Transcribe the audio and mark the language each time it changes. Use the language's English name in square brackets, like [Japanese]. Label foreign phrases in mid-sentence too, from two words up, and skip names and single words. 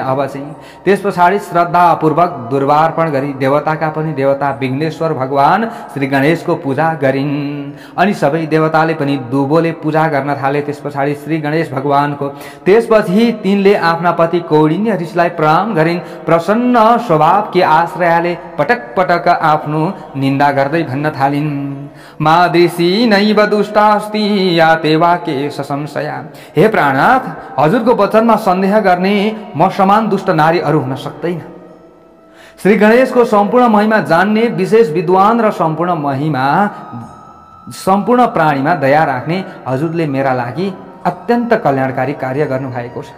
[Nepali] अब चाहिँ त्यस पछाडि श्रद्धापूर्वक दुर्वार्पण गरी देवताका पनि देवता विघ्नेश्वर भगवान श्री गणेशको पूजा गरिन्। अनि सबै देवताले पनि दुबोले पूजा गर्न थाले। त्यस पछाडि श्री गणेश भगवानको त्यसपछि तिनले आफ्ना पति कौडिन्य ऋषिलाई प्रणाम गरिन्। प्रसन्न स्वभावकी आश्रयाले पटक पटक आफ्नो निन्दा गर्दै भन्न थालिन्, [Sanskrit] मादृशी नैव दुष्टास्ति या ते वाक्ये संशया। [Nepali] हे प्राणनाथ, हजुरको वचनमा सन्देह गर्ने म समान दुष्ट नारी अरू हुन सक्दैन। श्री गणेशको सम्पूर्ण महिमा जान्ने विशेष विद्वान र सम्पूर्ण प्राणीमा दया राख्ने हजुरले मेरा लागि अत्यन्त कल्याणकारी कार्य गर्नुभएको छ।